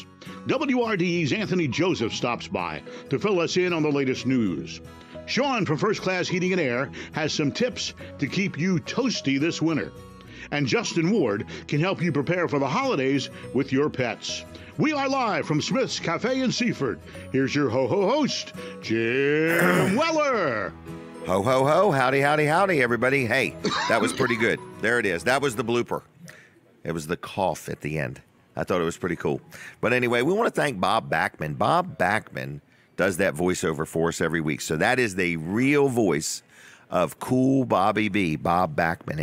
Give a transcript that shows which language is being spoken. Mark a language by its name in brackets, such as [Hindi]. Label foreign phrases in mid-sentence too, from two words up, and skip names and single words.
[English] WRDE's Anthony Joseph stops by to fill us in on the latest news. Sean from First Class Heating and Air has some tips to keep you toasty this winter. And Justin Ward can help you prepare for the holidays with your pets. We are live from Smith's Cafe in Seaford. Here's your ho-ho host, Jim Weller. Ho, ho, ho. Howdy, howdy, howdy, everybody. Hey, that was pretty good. There it is. That was the blooper. It was the cough at the end. I thought it was pretty cool. But anyway, we want to thank Bob Backman. Bob Backman does that voiceover for us every week. So that is the real voice of Cool Bobby B, Bob Backman.